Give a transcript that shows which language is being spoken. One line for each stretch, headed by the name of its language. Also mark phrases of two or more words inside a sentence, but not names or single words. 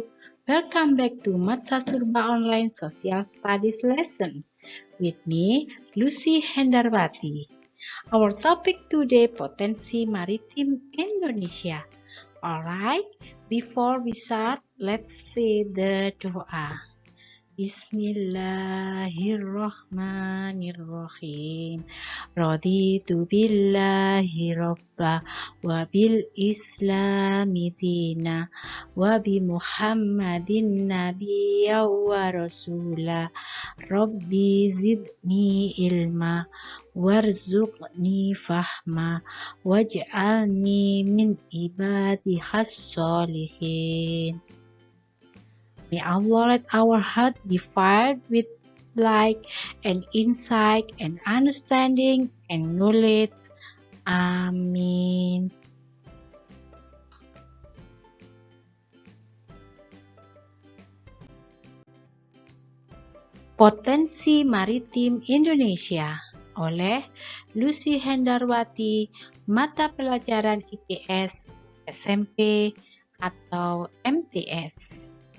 English: Welcome back to Mata Surba Online Social Studies lesson with me, Lucy Hendarwati. Our topic today,
Indonesian: Potensi Maritim Indonesia.
English: Alright, before we start, let's say the doa.
Arabic: بسم الله الرحمن الرحيم. رضيت بالله ربا وبالإسلام دينا وبمحمد نبيا ورسولا. رب زدني علما وارزقني فهما واجعلني من عباده الصالحين.
English: May Allah let our heart be filled with light and insight and understanding and knowledge. Amin.
Indonesian: Potensi Maritim Indonesia oleh Lucy Hendarwati, mata pelajaran IPS, SMP, atau MTS.